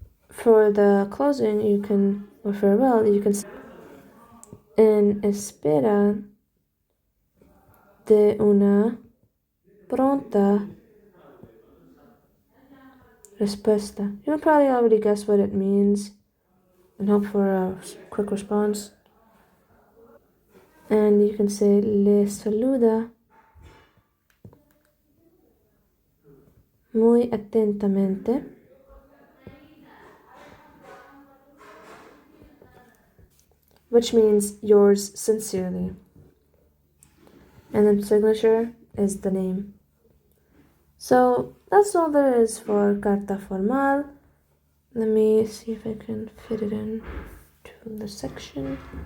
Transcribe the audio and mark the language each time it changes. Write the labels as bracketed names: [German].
[English] For the closing, or farewell, you can say [Spanish] en espera de una pronta respuesta. [English] You can probably already guess what it means and hope for a quick response. And you can say [Spanish] le saluda muy atentamente. [English] Which means yours sincerely. And then signature is the name. So that's all there is for carta formal. Let me see if I can fit it in to the section.